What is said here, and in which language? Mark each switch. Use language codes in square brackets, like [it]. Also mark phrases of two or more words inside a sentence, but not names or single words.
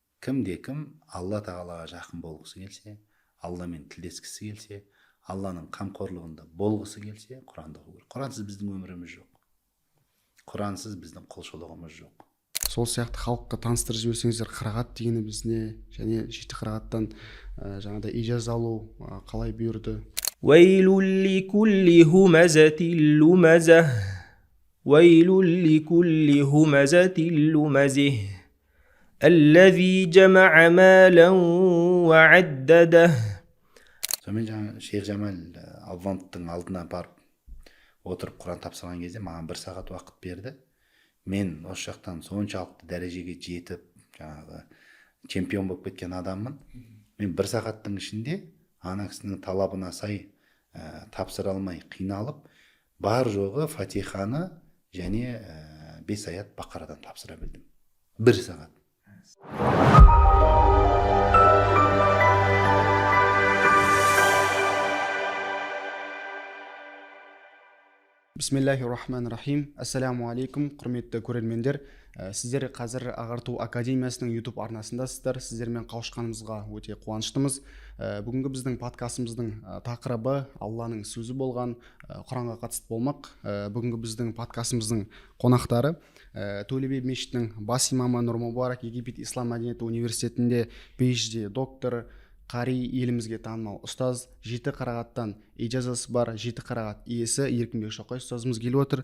[kk] кім Алла тағалаға жақын болғысы келсе, Алламен тілдескісі келсе, Алланың қамқорлығында болғысы келсе, Құранды оқу керек. Құрансыз біздің өміріміз жоқ. Құрансыз біздің құлшылығымыз жоқ. Сол сияқты халыққа таныстырып жіберсеңіздер, қырағат дегені бізде, және жеті қырағаттан жаңағыдай ижаза алу қалай бұйырды? [ar] ويل لكل همزة لمزة ويل لكل همزة لمزه الذي جمع مالا وعدده. [kk] Сонымен жаңа Шейх Жамал Алвандтың алдына барып отырып Құран тапсырған кезде маған 1 сағат уақыт берді. Мен осы жақтан соншалықты дәрежеге жетіп, жаңағы чемпион болып кеткен адаммын. Мен 1 сағаттың ішінде ана кісінің талабына сай тапсыра алмай қиналып, бар жоғы Фатиханы және 5 аят Бақарадан тапсыра білдім. 1 сағат. [ar] بسم الله الرحمن الرحيم. السلام عليكم, [kk] құрметті көрермендер. Сіздер қазір Ағарту академиясының YouTube арнасындасыздар. Сіздермен қауышқанымызға өте қуаныштымыз. Бүгінгі біздің подкастымыздың тақырыбы Алланың сөзі болған Құранға қатысты болмақ. Бүгінгі біздің подкастымыздың қонақтары Төле би мешітінің бас имамы Нұр Мубарак Египет Ислам мәдениеті университетінде PhD доктор, қари, елімізге танымал ұстаз, жеті қырағаттан ижазасы бар жеті қырағат иесі Еркінбек Шоқай ұстазымыз келіп отыр.